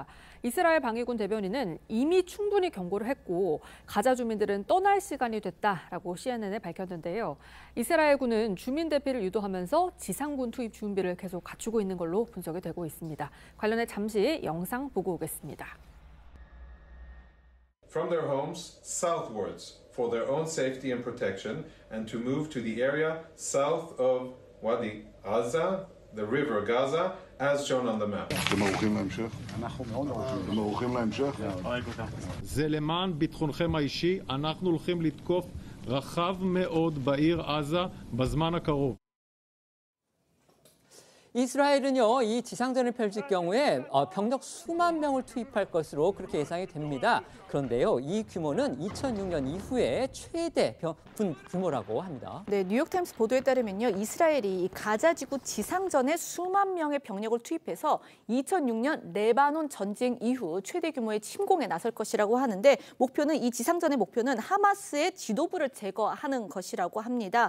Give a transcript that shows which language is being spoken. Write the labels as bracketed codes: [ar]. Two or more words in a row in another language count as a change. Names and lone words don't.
[ko] 이스라엘 방위군 대변인은 이미 충분히 경고를 했고 가자 주민들은 떠날 시간이 됐다라고 CNN에 밝혔는데요. 이스라엘군은 주민 대피를 유도하면서 지상군 투입 준비를 계속 갖추고 있는 걸로 분석이 되고 있습니다. 관련해 잠시 영상 보고 오겠습니다. [en] From their homes southwards for their own safety and protection and to move to the area south of Wadi Aza the river Gaza as shown on the map. [he] זה למען ביטחונכם האישי, אנחנו הולכים לתקוף רחב מאוד בעיר עזה בזמן הקרוב. [ko] 이스라엘은요, 이 지상전을 펼칠 경우에 병력 수만 명을 투입할 것으로 그렇게 예상이 됩니다. 그런데요, 이 규모는 2006년 이후에 최대 군 규모라고 합니다. 네, 뉴욕타임스 보도에 따르면요, 이스라엘이 이 가자지구 지상전에 수만 명의 병력을 투입해서 2006년 레바논 전쟁 이후 최대 규모의 침공에 나설 것이라고 하는데 이 지상전의 목표는 하마스의 지도부를 제거하는 것이라고 합니다.